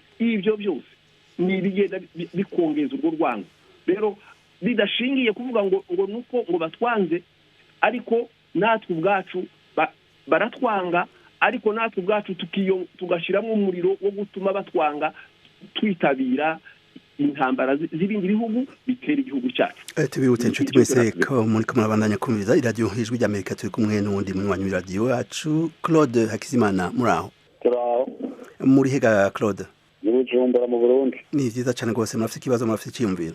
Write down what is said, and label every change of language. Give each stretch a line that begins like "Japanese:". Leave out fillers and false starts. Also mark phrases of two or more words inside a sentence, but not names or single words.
Kinyarwanda: Ibyo byose ni bigenda bikongeza urwo rwango. Rero bidashingiye kuvuga ngo nuko ngo batwanze, ariko natwe ubwacu baratwanga, ariko natwe ubwacu tugashyiramo umuriro wo gutuma batwanga, twitabira intambara z'ibindi bihugu bitera igihugu cyacu.
Rundi: Tubibutse inshuti mwese ko muri ko murabandanya kumviriza iradiyo Ijwi ry'Amerika, turi kumwe n'uwundi munywanyi w'iradiyo yacu Claude Hakizimana. Muraho? Turaho. Muri hega Claude? Ni Bujumbura mu Burundi. Ni vyiza cyane rwose. Murafite ikibazo, murafite icyiyumviro?